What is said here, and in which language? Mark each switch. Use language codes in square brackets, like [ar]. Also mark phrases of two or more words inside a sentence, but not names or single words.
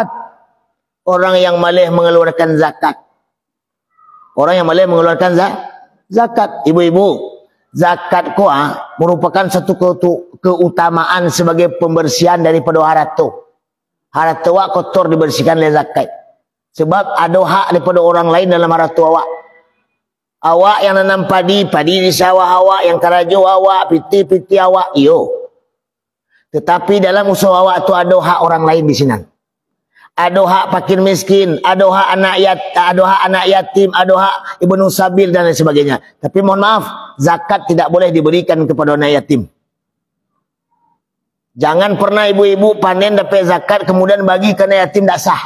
[id] Orang yang malih mengeluarkan zakat. Orang yang malih mengeluarkan zakat. Ibu-ibu. Zakat ko merupakan satu keutamaan sebagai pembersihan daripada harta. Harta awak kotor dibersihkan oleh zakat. Sebab ada hak daripada orang lain dalam harta awak. Awak yang nanam padi di sawah awak, yang [min] karajo awak, piti awak, iyo. [id] Tetapi dalam usaha awak tu ada hak orang lain di sini. ada hak fakir miskin, ada hak anak yatim, ada hak [ar] ibnu sabil [id] dan lain sebagainya. Tapi mohon maaf, zakat tidak boleh diberikan kepada anak yatim. Jangan pernah ibu-ibu panen dapat zakat kemudian bagi ke anak yatim, tak sah.